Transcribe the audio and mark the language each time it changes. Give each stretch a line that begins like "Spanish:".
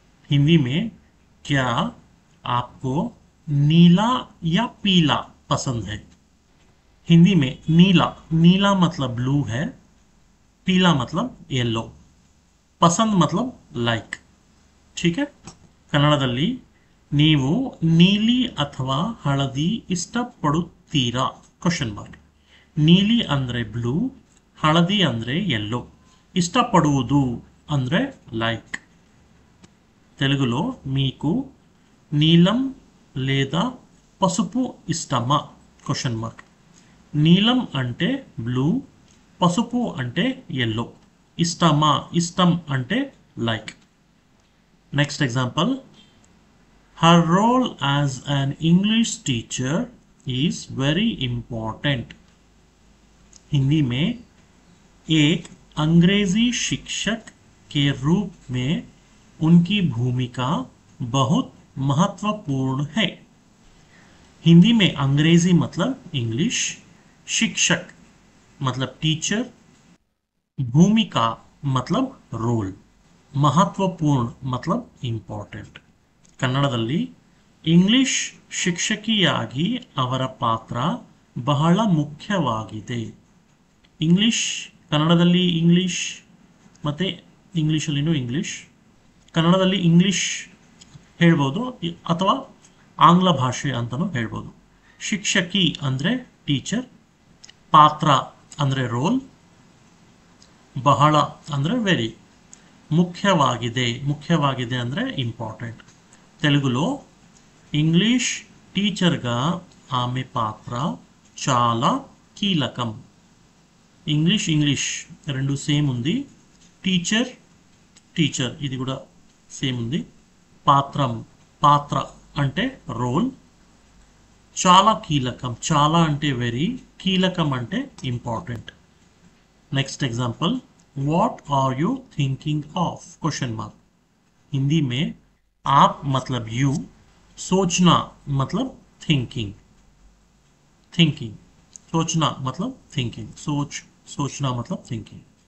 Hindi: हिंदी में क्या आपको नीला या पीला पसंद है? हिंदी में नीला नीला मतलब ब्लू है, पीला मतलब येलो, पसंद मतलब लाइक. ठीक है.
Kannada: ಕನ್ನಡದಲ್ಲಿ ನೀವು ನೀಲಿ ಅಥವಾ ಹಳದಿ ಇಷ್ಟಪಡುತ್ತೀರಾ? Question mark. ನೀಲಿ ಅಂದ್ರೆ ಬ್ಲೂ, ಹಳದಿ ಅಂದ್ರೆ ಯೆಲ್ಲೋ, ఇష్టపడుವುದು ಅಂದ್ರೆ లైక్.
Telugu: తెలుగులో మీకు నీలం లేదా పసుపు ఇష్టమా? Question mark. నీలం అంటే బ్లూ, పసుపు అంటే yellow, ఇష్టమా ఇష్టం అంటే like.
English: Next example. Her role as an English teacher is very important.
Hindi: Hindi में एक अंग्रेजी शिक्षक के रूप में उनकी भूमिका बहुत महत्वपूर्ण है. हिंदी में अंग्रेजी मतलब इंग्लिश, शिक्षक मतलब टीचर, भूमिका मतलब रोल, महत्वपूर्ण मतलब इंपॉर्टेंट.
Kannada: ಕನ್ನಡದಲ್ಲಿ ಇಂಗ್ಲಿಷ್ ಶಿಕ್ಷಕಿಯಾಗಿ ಅವರ ಪಾತ್ರ ಬಹಳ ಮುಖ್ಯವಾಗಿದೆ. ಇಂಗ್ಲಿಷ್ ಕನ್ನಡದಲ್ಲಿ ಇಂಗ್ಲಿಷ್ ಮತ್ತು ಇಂಗ್ಲೀಷಲ್ಲಿನೂ ಇಂಗ್ಲಿಷ್. ಕನ್ನಡದಲ್ಲಿ ಇಂಗ್ಲಿಷ್ ಹೇಳ್ಬೋದು ಅಥವಾ ಆಂಗ್ಲ ಭಾಷೆ ಅಂತಲೂ ಹೇಳ್ಬೋದು. ಶಿಕ್ಷಕಿ ಅಂದರೆ ಟೀಚರ್, ಪಾತ್ರ ಅಂದರೆ ರೋಲ್, ಬಹಳ ಅಂದರೆ ವೆರಿ, ಮುಖ್ಯವಾಗಿದೆ ಮುಖ್ಯವಾಗಿದೆ ಅಂದರೆ ఇంపార్టెంట్.
Telugu: తెలుగులో ఇంగ్లీష్ టీచర్గా ఆమె పాత్ర చాలా కీలకం. ఇంగ్లీష్ ఇంగ్లీష్ రెండు సేమ్ ఉంది. టీచర్ టీచర్ ఇది కూడా సేమ్ ఉంది. పాత్రం పాత్ర అంటే రోల్. చాలా కీలకం, చాలా అంటే వెరీ, కీలకం అంటే important.
English: Next example. What are you thinking of? Question mark.
Hindi: Hindi में आप मतलब यू, सोचना मतलब थिंकिंग, थिंकिंग, सोचना मतलब थिंकिंग, सोचना मतलब थिंकिंग.